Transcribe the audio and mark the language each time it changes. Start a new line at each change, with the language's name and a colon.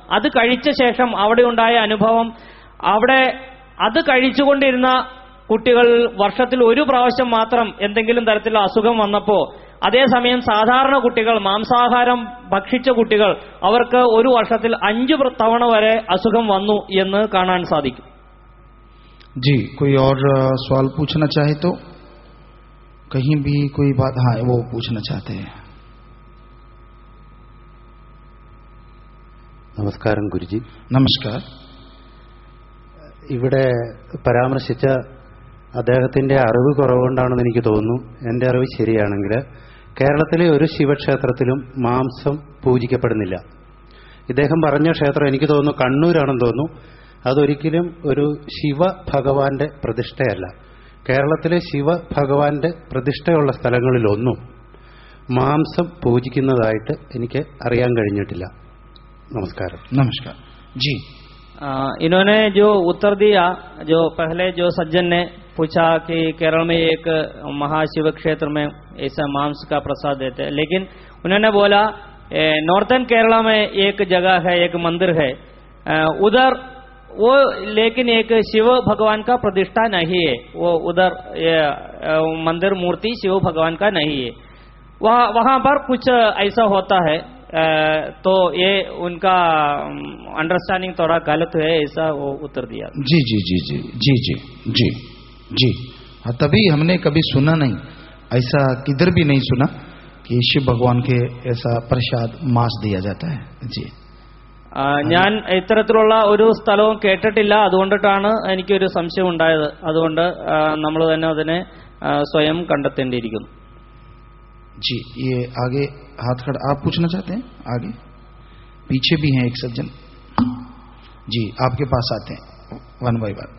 Malayalam: അത് കഴിച്ച ശേഷം അവിടെ ഉണ്ടായ അനുഭവം, അവിടെ അത് കഴിച്ചുകൊണ്ടിരുന്ന കുട്ടികൾ വർഷത്തിൽ ഒരു പ്രാവശ്യം മാത്രം എന്തെങ്കിലും തരത്തിലുള്ള അസുഖം വന്നപ്പോൾ, അതേസമയം സാധാരണ കുട്ടികൾ, മാംസാഹാരം ഭക്ഷിച്ച കുട്ടികൾ, അവർക്ക് ഒരു വർഷത്തിൽ 5 തവണ വരെ അസുഖം വന്നു എന്ന് കാണാൻ സാധിക്കും.
Hindi: जी, कोई और सवाल पूछना चाहे तो कहीं भी कोई बात, हाँ वो पूछना चाहते हैं.
Malayalam: നമസ്കാരം ഗുരുജി. നമസ്കാർ. ഇവിടെ പരാമർശിച്ച അദ്ദേഹത്തിന്റെ അറിവ് കുറവുകൊണ്ടാണെന്ന് എനിക്ക് തോന്നുന്നു. എന്റെ അറിവ് ശരിയാണെങ്കിൽ കേരളത്തിലെ ഒരു ശിവക്ഷേത്രത്തിലും മാംസം പൂജിക്കപ്പെടുന്നില്ല. ഇദ്ദേഹം പറഞ്ഞ ക്ഷേത്രം എനിക്ക് തോന്നുന്നു കണ്ണൂരാണെന്ന് തോന്നുന്നു. അതൊരിക്കലും ഒരു ശിവഭഗവാന്റെ പ്രതിഷ്ഠയല്ല. കേരളത്തിലെ ശിവഭഗവാന്റെ പ്രതിഷ്ഠയുള്ള സ്ഥലങ്ങളിലൊന്നും മാംസം പൂജിക്കുന്നതായിട്ട് എനിക്ക് അറിയാൻ കഴിഞ്ഞിട്ടില്ല. നമസ്കാരം.
Hindi: नमस्कार जी. इन्होंने जो उत्तर दिया, जो पहले जो सज्जन ने पूछा कि केरल में एक महाशिव क्षेत्र में ऐसा मांस का प्रसाद देते हैं, लेकिन उन्होंने बोला नॉर्थन केरला में एक जगह है, एक मंदिर है उधर वो, लेकिन एक शिव भगवान का प्रतिष्ठा नहीं है. वो उधर मंदिर मूर्ति शिव भगवान का नहीं है. वहां पर कुछ ऐसा होता है, तो ये उनका अंडरस्टैंडिंग थोड़ा गलत है, ऐसा वो उत्तर दिया. जी जी जी जी जी जी जी जी. तभी हमने कभी सुना नहीं, ऐसा किधर भी नहीं सुना कि शिव भगवान के ऐसा प्रसाद मांस दिया जाता है. जी.
Malayalam: ഞാൻ ഇത്തരത്തിലുള്ള ഒരു സ്ഥലവും കേട്ടിട്ടില്ല. അതുകൊണ്ടിട്ടാണ് എനിക്കൊരു സംശയം ഉണ്ടായത്. അതുകൊണ്ട് നമ്മൾ തന്നെ അതിനെ സ്വയം കണ്ടെത്തേണ്ടിയിരിക്കുന്നു.
Hindi: जी, ये आगे हाथ खड़ा, आप पूछना चाहते हैं? आगे पीछे भी हैं एक सज्जन जी, आपके पास आते हैं
English: One by one.